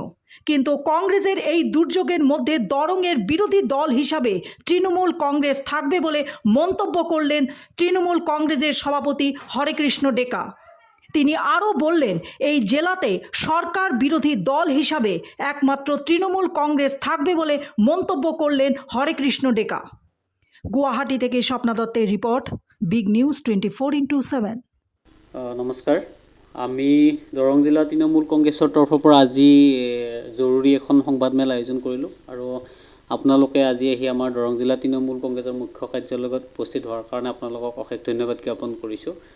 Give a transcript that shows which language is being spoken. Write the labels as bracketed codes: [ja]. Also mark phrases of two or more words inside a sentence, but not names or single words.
[bn] কিন্তু কংগ্রেসের এই দুর্যোগের মধ্যে দরংয়ের বিরোধী দল হিসাবে তৃণমূল কংগ্রেস থাকবে বলে মন্তব্য করলেন তৃণমূল কংগ্রেসের সভাপতি হরেকৃষ্ণ ডেকা। তিনি আরও বললেন, এই জেলাতে সরকার বিরোধী দল হিসাবে একমাত্র তৃণমূল কংগ্রেস থাকবে বলে মন্তব্য করলেন হরেকৃষ্ণ ডেকা। গুয়াহাটি থেকে স্বপ্না দত্তের রিপোর্ট, বিগ নিউজ 24x7। [as] নমস্কাৰ, আমি দৰং জিলা তৃণমূল কংগ্ৰেছৰ তৰফৰ পৰা আজি জৰুৰী এখন সংবাদমেল আয়োজন কৰিলোঁ আৰু আপোনালোকে আজি আহি আমাৰ দৰং জিলা তৃণমূল কংগ্ৰেছৰ মুখ্য কাৰ্যালয়ত উপস্থিত হোৱাৰ কাৰণে আপোনালোকক অশেষ ধন্যবাদ জ্ঞাপন কৰিছোঁ।